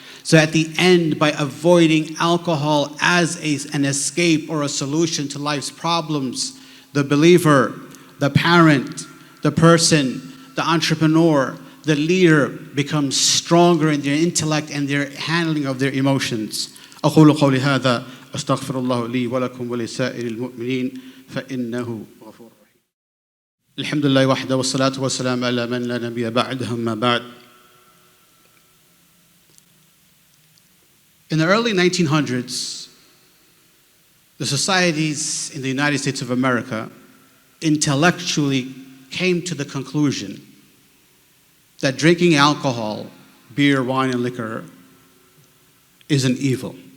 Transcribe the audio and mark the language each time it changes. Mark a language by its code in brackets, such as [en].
[en] So at the end, by avoiding alcohol as an escape or a solution to life's problems, the believer, the parent, the person, the entrepreneur, the leader becomes stronger in their intellect and their handling of their emotions. [ar] أقول قولي هذا أستغفر الله لي ولكم ولسائر المؤمنين فإنه غفور رحيم. الحمد لله وحده والصلاة والسلام على من لا نبي بعده أما بعد. [en] In the early 1900s, the societies in the United States of America intellectually came to the conclusion that drinking alcohol, beer, wine, and liquor is an evil.